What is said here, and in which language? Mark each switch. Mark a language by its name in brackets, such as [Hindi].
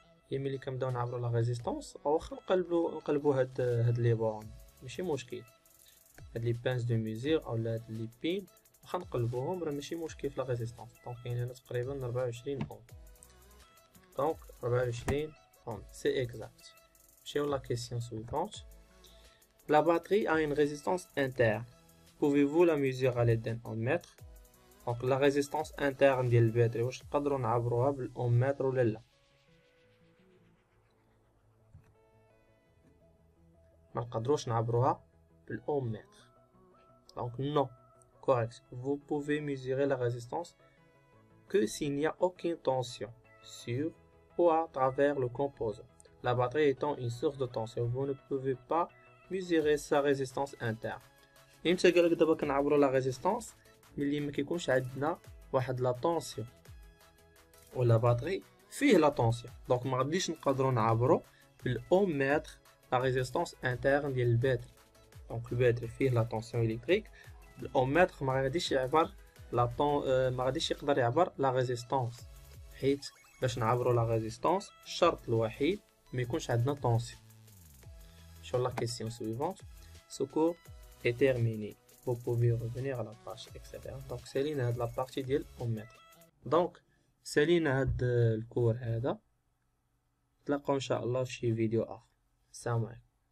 [Arabic] هي ملي كنبداو نعبرو لا ريزيستانس واخا نقلبو هاد لي بورن ماشي مشكل. هاد لي بانز دو ميزور اولا هاد لي بين واخا نقلبوهم راه ماشي مشكل في لا ريزيستانس. دونك كاين هنا تقريبا 24 اوم. دونك 24 اوم سي اكزاكت. نمشيو [French] لا كيسيون سويفونت. La batterie a une résistance interne. Pouvez-vous la mesurer à l'aide d'un ohmmètre? Donc la résistance interne [Arabic] ديال الباتري واش نقدروا نعبروها بالاومتر ولا لا؟ ما نقدروش نعبروها بالاومتر. [French] Donc non. Correct. Vous pouvez mesurer la résistance que s'il n'y a aucune tension sur ou à travers le composant. La batterie étant une source de tension, vous ne pouvez pas mesurer sa résistance interne. [Arabic] امتى قالك دابا كنعبروا لا ريزيستانس؟ ملي ما كيكونش عندنا واحد لا طونسيون ولا باتري فيه لا طونسيون. دونك ما غاديش نقدروا نعبروا بالاومتر لا ريزيستانس انترن ديال الباتري. دونك الباتري فيه لا طونسيون الكتريك، الاومتر ما غاديش يعبر ما غاديش يقدر يعبر لا ريزيستانس، حيت باش نعبروا لا ريزيستانس الشرط الوحيد ما يكونش عندنا طونسيون. [French] sur la question suivante. Ce cours est terminé. Vous pouvez revenir à la page, etc. Donc c'est la partie de l'ohmmètre. Donc c'est le cours [Arabic] هذا. نتلاقاو ان شاء الله في شي فيديو اخر. السلام عليكم.